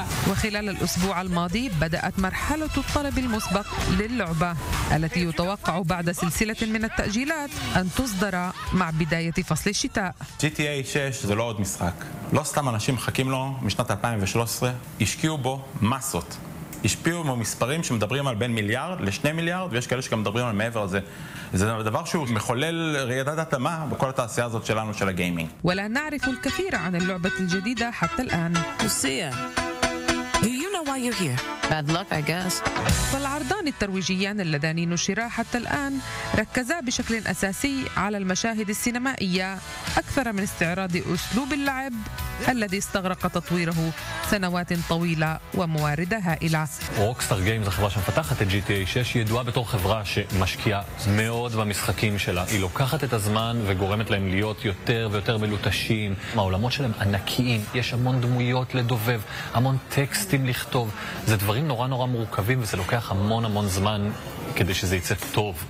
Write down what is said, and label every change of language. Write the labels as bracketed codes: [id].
[ar] وخلال الأسبوع الماضي بدأت مرحلة الطلب المسبق للعبة التي يتوقع بعد سلسلة من التأجيلات أن تصدر مع بداية فصل الشتاء. [he] GTA 6 זה לא עוד משחק. לא סתם אנשים מחכים לו משנת 2013. השקיעו בו מסות. השפיעו במספרים שמדברים על בין מיליארד לשני מיליארד, ויש כאלה שגם מדברים על מעבר לזה. זה דבר שהוא מחולל רעידת אדמה בכל התעשייה הזאת שלנו של הגיימינג. [ar] ולא נعرف الكثير عن اللعبة الجديدة حتى الآن. [en] Do you know why you're here? Bad luck, I guess. [ar] والعرضان الترويجيان اللذان نشرا حتى الآن ركزا بشكل أساسي على المشاهد السينمائية أكثر من استعراض أسلوب اللعب الذي استغرق تطويره سنوات طويلة وموارد هائلة. [he] Rockstar Games, החברה שמפתחת את GTA 6, היא ידועה בתור חברה שמשקיעה מאוד במשחקים שלה. היא לוקחת את הזמן וגורמת להם להיות יותר ויותר מלוטשים. העולמות שלהם ענקיים, יש המון דמויות לדובב, המון טקסטים לכתוב. זה דברים נורא נורא מורכבים וזה לוקח המון המון זמן כדי שזה יצא טוב.